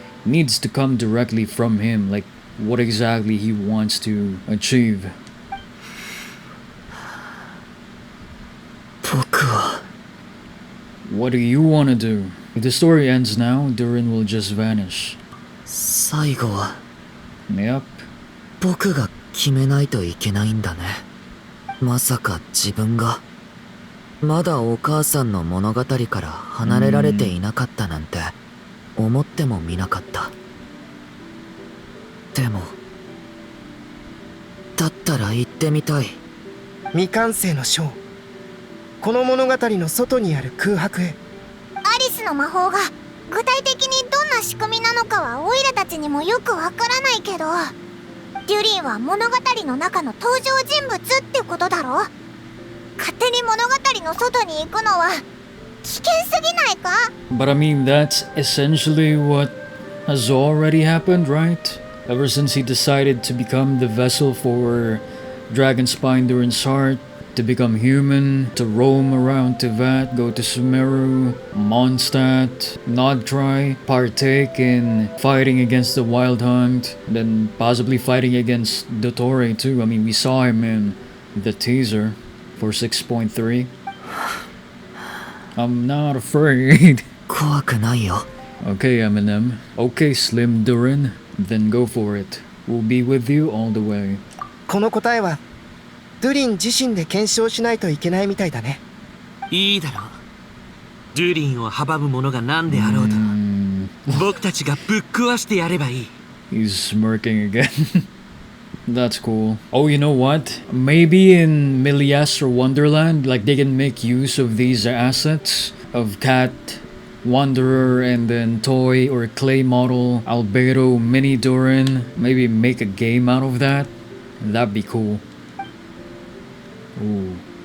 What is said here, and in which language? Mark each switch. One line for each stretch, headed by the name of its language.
English: needs to come directly from him, like what exactly he wants to achieve.
Japanese: 僕は
English: What do you want to do? If the story ends now, Durin will just vanish.
Japanese: 最後は
English: Yep.
Japanese: 僕が決めないといけないんだね。まさか自分がまだお母さんの物語から離れられていなかったなんて思ってもみなかった。でもだったら行ってみたい。未完成の章、この物語の外にある空白へ。アリスの魔法が具体的にどんな仕組みなのかはオイラたちにもよくわからないけど、デュリンは物語の中の登場人物ってことだろ。勝手に物語の外に行くのは危険すぎないか？
English: But I mean, that's essentially what has already happened, right? Ever since he decided to become the vessel for Dragonspine Durin's heart, to become human, to roam around Tivat, go to Sumeru, Mondstadt, not try, partake in fighting against the Wild Hunt, then possibly fighting against Dottore too. I mean, we saw him in the teaser for 6.3. I'm not afraid.
Japanese: 怖くないよ。
English: Okay, Eminem. Okay, Slim Durin. Then go for it. We'll be with you all the way.
Japanese: この答えはドゥリン自身で検証しないといけないみたいだね。いいだろう。ドゥリンを阻むものが何であろうと、僕たちがぶっ壊してやればいい。
English: He's smirking again. That's cool. Oh, you know what? Maybe in Milias or Wonderland, like they can make use of these assets of Cat, Wanderer, and then Toy or Clay Model, Albedo, Mini Durin. Maybe make a game out of that. That'd be cool. Ooh.